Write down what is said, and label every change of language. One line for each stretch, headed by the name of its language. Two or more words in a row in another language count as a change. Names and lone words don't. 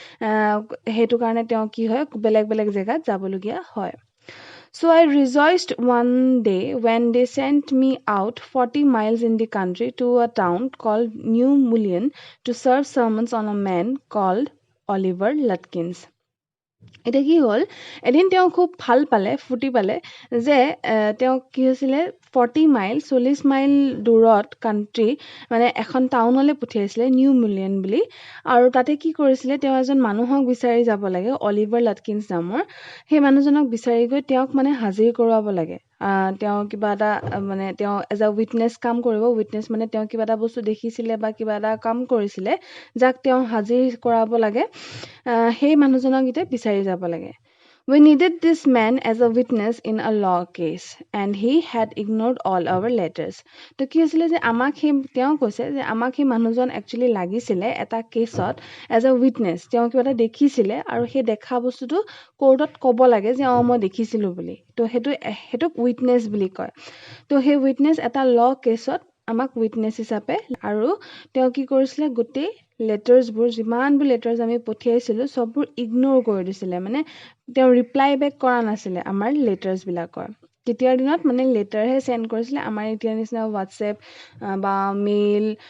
Assamese: সেইটো কাৰণে তেওঁ কি হয় বেলেগ বেলেগ জেগাত যাবলগীয়া হয়
English: So I rejoiced one day when they sent me out 40 miles in the country to a town called New Mullion to serve sermons on a man called Oliver Lutkins.
Assamese: এতিয়া কি হ'ল এদিন তেওঁ খুব ভাল পালে ফূৰ্তি পালে যে তেওঁ কি হৈছিলে 40 মাইল 40 মাইল দূৰত কাণ্ট্ৰি মানে এখন টাউনলৈ পঠিয়াইছিলে নিউ মিলিয়ন বুলি আৰু তাতে কি কৰিছিলে তেওঁ এজন মানুহক বিচাৰি যাব লাগে অলিভাৰ লাটকিন্স নামৰ সেই মানুহজনক বিচাৰি গৈ তেওঁক মানে হাজিৰ কৰোৱাব লাগে তেওঁ কিবা এটা মানে তেওঁ
English: as a witness
Assamese: কাম কৰিব উইটনেছ মানে তেওঁ কিবা এটা বস্তু দেখিছিলে বা কিবা এটা কাম কৰিছিলে যাক তেওঁ হাজিৰ কৰাব লাগে সেই মানুহজনক এতিয়া বিচাৰি যাব লাগে
English: We needed this man as a witness in a law case and he had ignored all our letters.
Assamese: তো কি হৈছিলে যে আমাক তেওঁ কৈছে যে আমাক সেই মানুহজন একচুৱেলি লাগিছিলে এটা কেছত
English: as a witness
Assamese: তেওঁ কিবা এটা দেখিছিলে আৰু সেই দেখা বস্তুটো কোৰ্টত ক'ব লাগে যে মই দেখিছিলোঁ বুলি তো সেইটোক উইটনেছ বুলি কয় তো সেই উইটনেছ এটা ল কেছত আমাক উইটনেছ হিচাপে আৰু তেওঁ কি কৰিছিলে গোটেই লেটাৰ্ছবোৰ যিমানবোৰ লেটাৰ্ছ আমি পঠিয়াইছিলোঁ চববোৰ ইগন'ৰ কৰি দিছিলে মানে তেওঁ
English: reply back
Assamese: কৰা নাছিলে আমাৰ লেটাৰ্ছবিলাকৰ তেতিয়াৰ দিনত মানে লেটাৰহে চেণ্ড কৰিছিলে আমাৰ এতিয়া নিচিনা হোৱাটছএপ বা মেইল